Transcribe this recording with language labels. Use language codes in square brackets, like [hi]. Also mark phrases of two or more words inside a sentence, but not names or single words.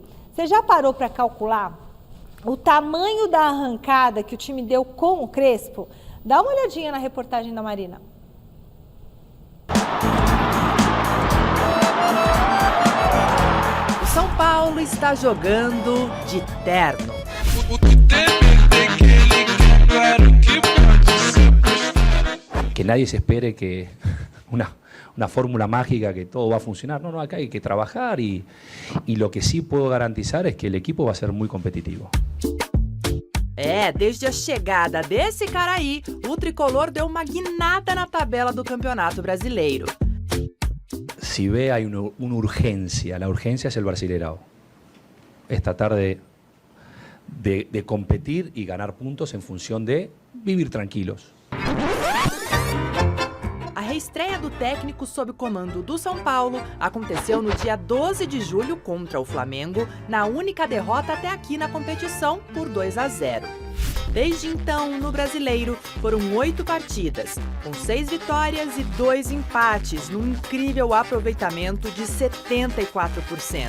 [pt] Você já parou para calcular o tamanho da arrancada que o time deu com o Crespo? Dá uma olhadinha na reportagem da Marina. O São Paulo está jogando de terno. [es] Que nadie se espere que una fórmula mágica que todo va a funcionar. No, acá hay que trabajar y lo que sí puedo garantizar es que el equipo va a ser muy competitivo. [pt] Desde a chegada desse cara aí, o Tricolor deu uma guinada na tabela do Campeonato Brasileiro. [es] Si ve, hay una urgencia. La urgencia es el Brasileirao. Es tratar de competir y ganar puntos en función de vivir tranquilos. [pt] A reestreia do técnico sob o comando do São Paulo aconteceu no dia 12 de julho contra o Flamengo, na única derrota até aqui na competição por 2-0. Desde então, no Brasileiro, foram 8 partidas, com 6 vitórias e 2 empates, num incrível aproveitamento de 74%.